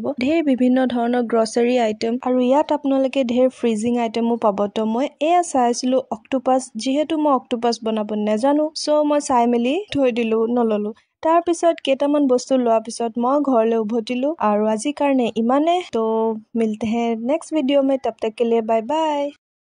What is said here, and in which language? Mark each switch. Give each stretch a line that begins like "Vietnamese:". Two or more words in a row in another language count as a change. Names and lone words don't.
Assamese: ঢেৰ বিভিন্ন ধৰণৰ
English: grocery item.
Assamese: আৰু ইয়াত আপোনালোকে ঢেৰ
English: freezing item
Assamese: পাব। তো মই এয়া চাইছিলো অক্টোপাছ, যিহেতু মই অক্টোপাছ বনাব নাজানো সো মই চাই মেলি থৈ দিলো, নললো। তাৰ পিছত কেইটামান বস্তু লোৱাৰ পিছত মই ঘৰলৈ উভতিলো। আৰু আজিৰ কাৰণে ইমানে। তো
Hindi: মিলতে हैं
English: next video
Hindi: में, तब तक के लिए
English: bye bye.